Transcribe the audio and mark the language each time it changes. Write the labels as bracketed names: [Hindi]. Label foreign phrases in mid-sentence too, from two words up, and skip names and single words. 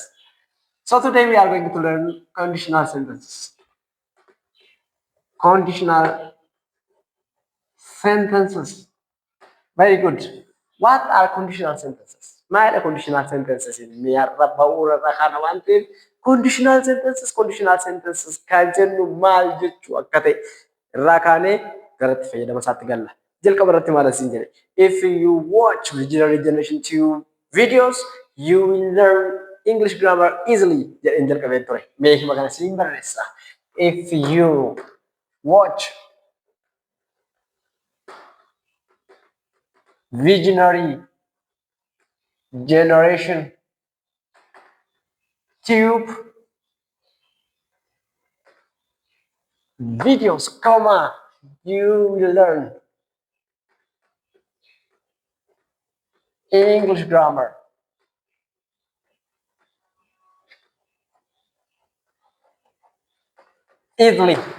[English] So today we are going to learn conditional sentences. Conditional sentences. Very good. What are conditional sentences? My conditional sentences in conditional sentences [Oromo] kan jennu maal jechuu akka ta'e irraa kaanee garatti fayyadama isaatti galla. Jalqaba irratti maal asiin jedhe? [English] If you watch Visionary Generation 2 videos, you will learn English grammar easily. [Oromo] Jedheen jalqabee ture. Mee hima kana siin barreessa. [English] If you watch Visionary Generation Tube videos, you will learn English grammar easily.